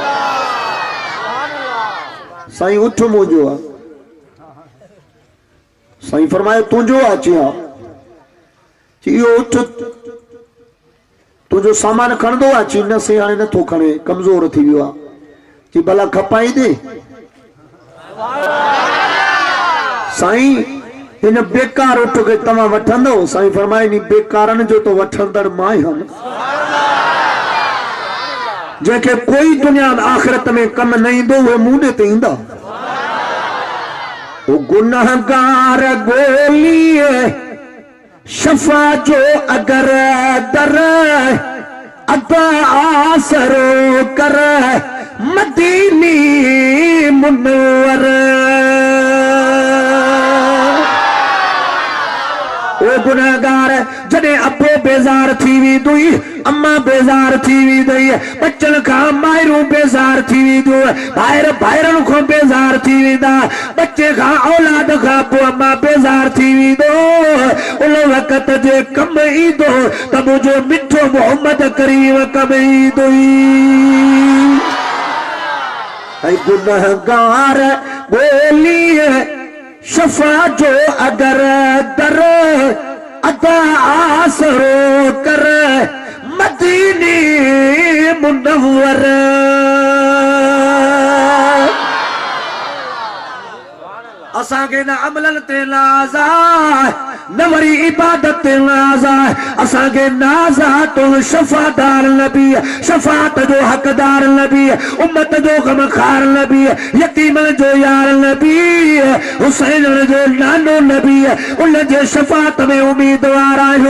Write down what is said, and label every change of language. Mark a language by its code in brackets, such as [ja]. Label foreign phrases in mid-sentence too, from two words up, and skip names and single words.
[sd] साईं उठ मुझो आ साईं फरमाए तुझो अचिया इहो उठ तुझो सामान खणदो आ ची न से हाणे नथो खणे कमजोर थी वियो आ जी भला खपाई दे साईं इन बेकार उठ के तमा वठंदो साईं फरमाए नी बेकारन जो तो वठंदड़ मां ही हम जेके कोई दुनिया आखिरत में कम नहीं दो वे मुंडे ते इंदा वो गुनाहगार गोलिए शफा जो अगर दर अता आसरो कर मदीनी मुनव्वर। ओ गुनहगार जॾहिं अबो बेज़ार थी वेंदुई, अम्मा बेज़ार थी वेंदई, बच्चन खां माइरूं बेज़ार थी वेंदियूं, भाइरनि खां बेज़ार थी वेंदा, बच्चे खां औलाद खां पोइ अम्मा बेज़ार थी वेंदो। उन वक़्त जे कम ईंदो त मुंहिंजो मिठो मोहम्मद करीम कम ईंदो। गुनहगार बोलिए शफा जो अगर दर अदा आसरो कर मदीने मुनव्वर। असांखे न अमलन ते नाज़ आहे, न वरी इबादत ते नाज़ आहे, असांखे नाज़ आहे तो शफ़ादार नबी, शफ़ात जो हक़दार नबी, उम्मत जो गमखार नबी, यतीम जो यार नबी, हुसैन जो नानो नबी, उन जे शफ़ात में उम्मीदवार आहियूं।